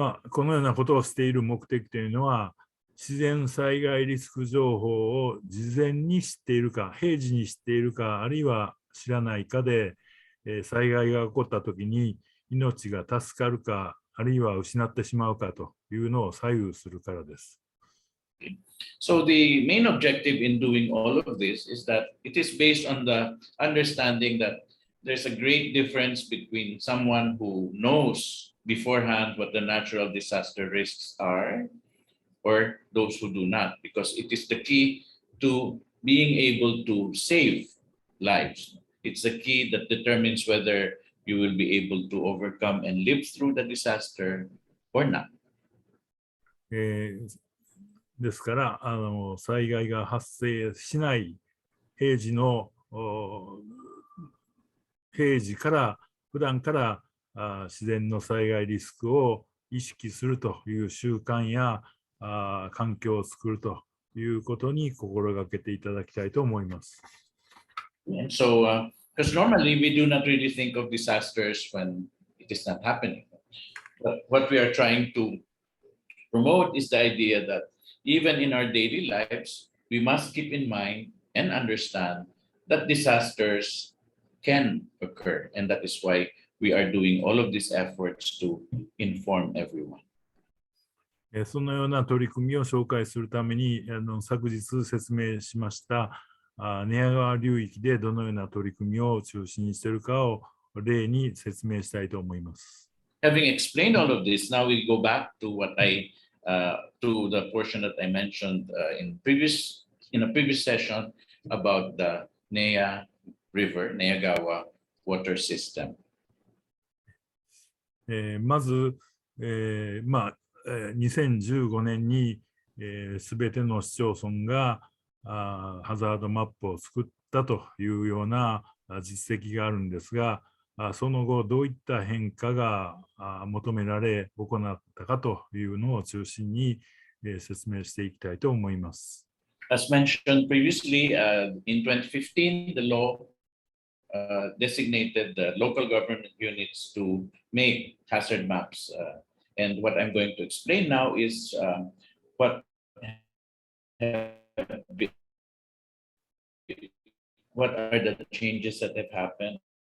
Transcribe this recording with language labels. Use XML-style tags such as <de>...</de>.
<ja>このようなことをしている目的というのは、自然災害リスク情報を事前に知っているか、平時に知っているか、あるいは知らないかで、災害が起こったときに命が助かるか、あるいは失ってしまうかというのを左右するからです。</ja> <en>So the main objective in doing all of this is that it is based on the understanding that there's a great difference between someone who knows beforehand what the natural disaster risks are or those who do not, because it is the key to being able to save lives. It's the key that determines whether you will be able to overcome and live through the disaster or not.</en> <ja>ですから災害が発生しない平時から普段から自然の災害リスクを意識するという習慣や環境を作るということに心がけていただきたいと思います。</ja> <en>And so, because normally we do not really think of disasters when it is not happening. But what we are trying to promote is the idea that even in our daily lives, we must keep in mind and understand that disasters can occur. And that is why we are doing all of these efforts to inform everyone.</en> <ja>そのような取り組みを紹介するために昨日説明しました寝屋川流域でどのような取り組みを中心にしているかを例に説明したいと思います。</ja> <en>Having explained all of this, now we go back to to the portion that I mentioned in a previous session about the Nea River, Neyagawa water system.</en> <ja>まず、2015年にすべての市町村がハザードマップを作ったというような実績があるんですが、その後どういった変化が求められ行ったかというのを中心に説明していきたいと思います。</ja> <en>As mentioned previously, in 2015, the law designated the local government units to make hazard maps. And what I'm going to explain now is what are the changes that have happened.</en>